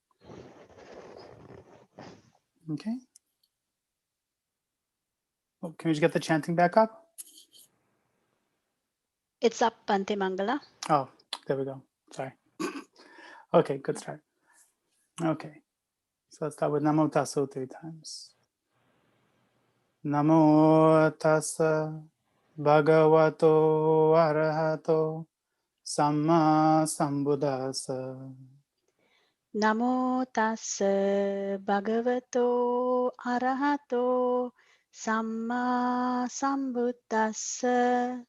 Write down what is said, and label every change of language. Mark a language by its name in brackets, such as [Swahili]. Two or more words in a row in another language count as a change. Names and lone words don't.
[English] Okay. Oh, can we just get the chanting back up? It's up, Bante Mangala. Oh, there we go. Sorry. Okay, good start. Okay. So let's start with [Pali] Namo Tassa [English] 3 times. [Pali] Namo Tassa Bhagavato Arahato Samma Sambuddhassa. Namo tassa bhagavato arahato samma sambuddhassa.